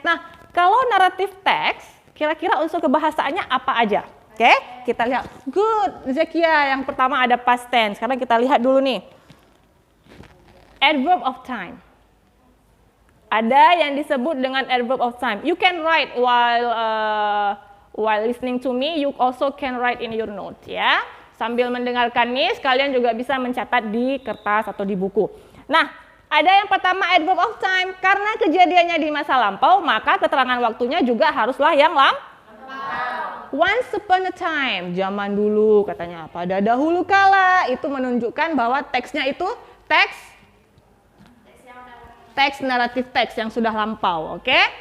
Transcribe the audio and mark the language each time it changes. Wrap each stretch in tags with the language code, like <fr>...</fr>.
<id>Nah, kalau naratif teks, kira-kira unsur kebahasaannya apa aja? Oke, kita lihat.</id> <en>Good, Zekia.</en> <id>Yang pertama ada past tense. Sekarang kita lihat dulu nih. Adverb of time. Ada yang disebut dengan adverb of time.</id> <en>You can write while listening to me. You also can write in your note ya.</en> <id>Sambil mendengarkan Miss, kalian juga bisa mencatat di kertas atau di buku. Nah, ada yang pertama adverb of time. Karena kejadiannya di masa lampau, maka keterangan waktunya juga haruslah yang lampau.</id> <en>Once upon a time,</en> <id>zaman dulu katanya. Pada dahulu kala, itu menunjukkan bahwa teksnya itu teks naratif teks yang sudah lampau. Oke?</id>